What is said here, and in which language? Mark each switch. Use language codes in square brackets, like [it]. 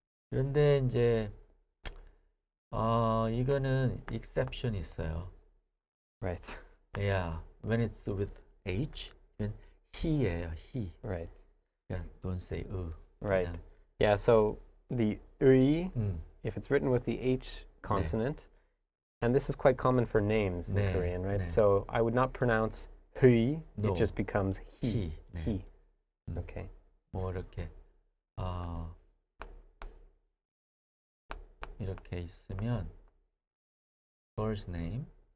[ko] 그런데 이제 이거는 exception 있어요. [en] Right. Yeah. When it's with H, then he예요. he. Right. Yeah, don't say Right. [ko] 그냥, [en] Yeah, so the 의, 음. if it's written with the H consonant, and this is quite common for names in [ko] 네, [en] Korean, right? [ko] 네. [en] So I would not pronounce 휘, No. it just becomes he. [ko] 네. [en] He. 음. Okay. [ko] 뭐 이렇게 이렇게 있으면 [en] first name